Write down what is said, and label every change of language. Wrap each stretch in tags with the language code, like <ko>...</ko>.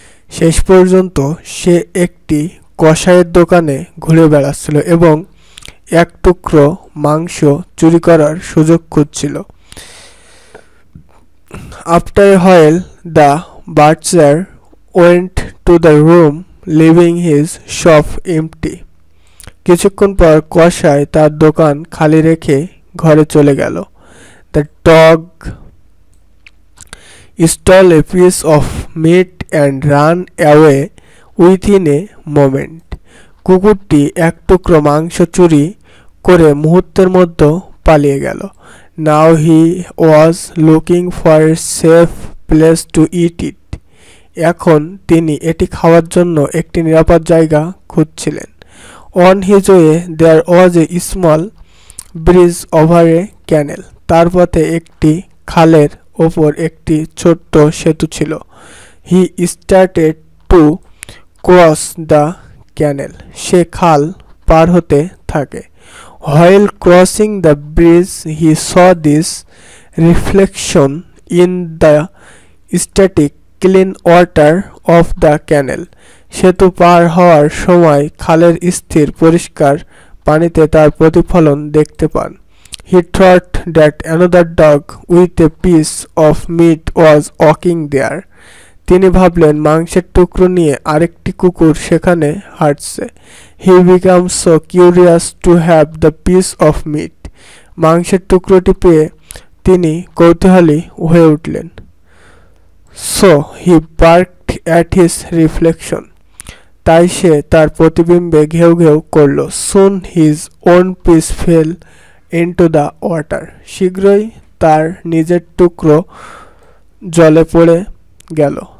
<bn>শেষ পর্যন্ত সে একটি কসাইয়ের দোকানে ঘুরে বেড়াচ্ছিল এবং এক টুকরো মাংস চুরি করার সুযোগ খুঁজছিল।</bn> <en>After a while the butcher went to the room leaving his shop empty.</en> <bn>কিছুক্ষণ পর কসাই তার দোকান খালি রেখে ঘরে চলে গেল।</bn> <en>The dog stole a piece of meat and ran away within a moment.</en> <bn>কুকুরটি এক টুকরো মাংস চুরি করে মুহূর্তের মধ্যে পালিয়ে গেল।</bn> <en>Now he was looking for a safe place to eat it.</en> <bn>এখন তিনি এটি খাওয়ার জন্য একটি নিরাপদ জায়গা খুঁজছিলেন।</bn> <en>On his way there was a small bridge over a canal.</en> <bn>তার পথে একটি খালের ওপর একটি ছোট্ট সেতু ছিল।</bn> <en>He started to cross the canal.</en> <bn>সে খাল পার হতে থাকে।</bn> <en>While crossing the bridge he saw this reflection in the static clean water of the canal.</en> <bn>সেতু পার হওয়ার সময় খালের স্থির পরিষ্কার পানিতে তার প্রতিফলন দেখতে পান।</bn> <en>He thought that another dog with a piece of meat was walking there.</en> <bn>তিনি ভাবলেন মাংসের টুকরো নিয়ে আরেকটি কুকুর সেখানে হাঁটছে।</bn> <en>He became so curious to have the piece of meat.</en> <bn>মাংসের টুকরোটি পেয়ে তিনি কৌতূহলী হয়ে উঠলেন।</bn> <en>So he barked at his reflection.</en> <bn>তাই সে তার প্রতিবিম্বে ঘেউ ঘেউ করল।</bn> <en>Soon his own piece fell into the water.</en> <bn>শীঘ্রই তার নিজের টুকরো জলে পড়ে গেল।</bn>